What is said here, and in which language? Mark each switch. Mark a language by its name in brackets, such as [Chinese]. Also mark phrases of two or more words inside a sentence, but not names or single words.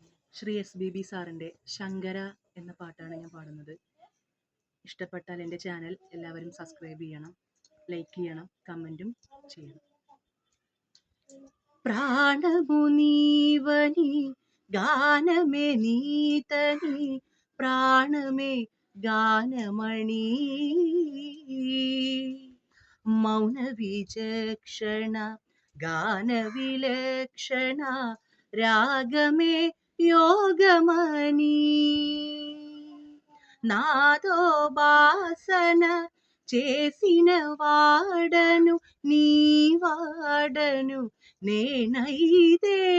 [Malayalam] ശ്രീ SBB സാറിൻ്റെ ശങ്കര എന്ന പാട്ടാണ് ഞാൻ പാടുന്നത്. ഇഷ്ടപ്പെട്ടാൽ എൻ്റെ ചാനൽ എല്ലാവരും സബ്സ്ക്രൈബ് ചെയ്യണം, ലൈക്ക് ചെയ്യണം, കമൻറ്റും ചെയ്യണം. [Telugu] ప్రాణము నీవని గానమే నీతని ప్రాణమే గానమణి మౌన విచక్షణ గాన విలక్షణ రాగమే యోగమణి నాదో బాసన చేసిన వాడను నీ వాడను నేనైతే